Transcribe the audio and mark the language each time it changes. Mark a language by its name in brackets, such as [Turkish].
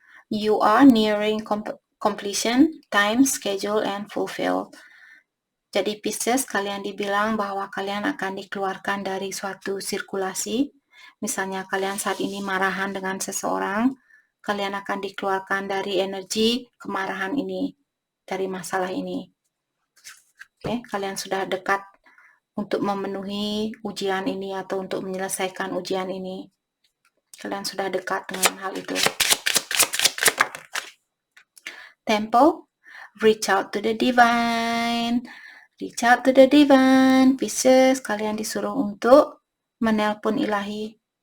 [English] You are nearing completion, time, schedule, and fulfill. [Indonesian] Jadi Pisces, kalian dibilang bahwa kalian akan dikeluarkan dari suatu sirkulasi. Misalnya kalian saat ini marahan dengan seseorang, kalian akan dikeluarkan dari energi kemarahan ini, dari masalah ini. Oke, kalian sudah dekat untuk memenuhi ujian ini atau untuk menyelesaikan ujian ini. Kalian sudah dekat dengan hal itu. [English] Temple, reach out to the divine. Reach out to the divine. [Indonesian] Pisces, kalian disuruh untuk menelpon ilahi.